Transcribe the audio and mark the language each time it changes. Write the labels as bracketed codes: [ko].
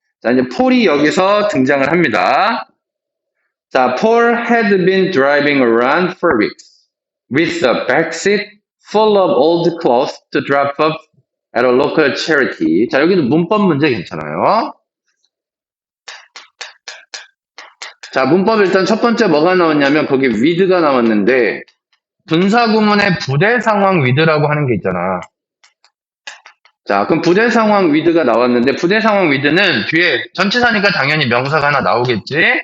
[ko] 자, 이제 폴이 여기서 등장을 합니다. [en] 자, Paul had been driving around for weeks with a backseat full of old clothes to drop off at a local charity. [ko] 자, 여기도 문법 문제 괜찮아요. 자, 문법 일단 첫 번째 뭐가 나왔냐면 거기 with가 나왔는데 분사구문에 부대 상황 with라고 하는 게 있잖아. 자, 그럼 부대 상황 with가 나왔는데 부대 상황 with는 뒤에 전치사니까 당연히 명사가 하나 나오겠지.